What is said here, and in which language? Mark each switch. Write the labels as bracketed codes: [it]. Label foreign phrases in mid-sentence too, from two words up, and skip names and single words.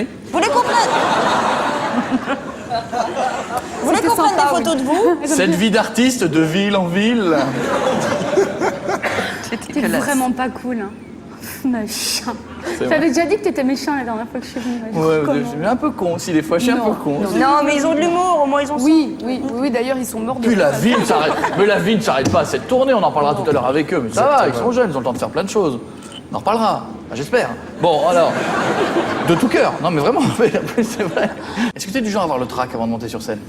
[fr] Vous voulez qu'on prenne Vous voulez C'était qu'on prenne sympa, des photos de vous Cette vie d'artiste de ville en ville. T'es vraiment pas cool, hein. Machin. C'est vrai. J'avais déjà dit que t'étais méchant la dernière fois que je suis venue. Ouais, Comment je suis un peu con aussi, des fois, je suis un Non, peu con. non. Non, mais ils ont de l'humour, au moins ils ont Oui, d'ailleurs, ils sont morts de Puis la rire. vie ne s'arrête. Mais la vie ne s'arrête pas à cette tournée, on en parlera tout à l'heure avec eux. Mais ça va, ils sont jeunes, ils ont le temps de faire plein de choses. On en reparlera, enfin, j'espère. Bon, alors, de tout cœur. Non, mais vraiment, c'est vrai. Est-ce que tu es du genre à avoir le trac avant de monter sur scène?